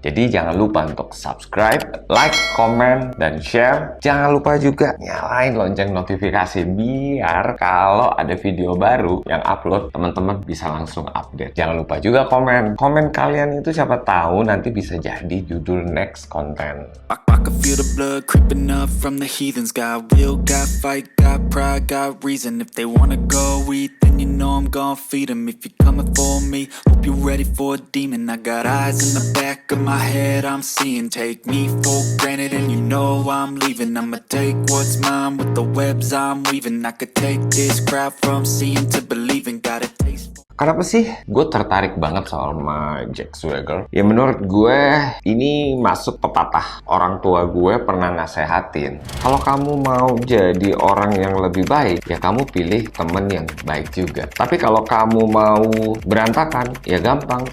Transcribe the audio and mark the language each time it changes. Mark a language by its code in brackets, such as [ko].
[id] Jadi jangan lupa untuk subscribe, like, komen, dan share. Jangan lupa juga nyalain lonceng notifikasi biar kalau ada video baru yang upload, teman-teman bisa langsung update. Jangan lupa juga komen. Komen kalian itu siapa tahu nanti bisa jadi judul next konten. [en] I can feel the blood creeping up from the heathens. Got will, got fight, got pride, got reason. If they wanna go eat, then you know I'm gonna feed them. If you're coming for me, hope you're ready for a demon. I got eyes in the back of my head, I'm seeing. Take me for granted and you know I'm leaving. I'ma take what's mine with the webs I'm weaving. I could take this crowd from seeing to believing. Got a taste. [id] Kenapa sih gue tertarik banget sama Jack Swagger? Ya menurut gue ini masuk pepatah orang tua gue pernah nasehatin. Kalau kamu mau jadi orang yang lebih baik, ya kamu pilih temen yang baik juga. Tapi kalau kamu mau berantakan, ya gampang.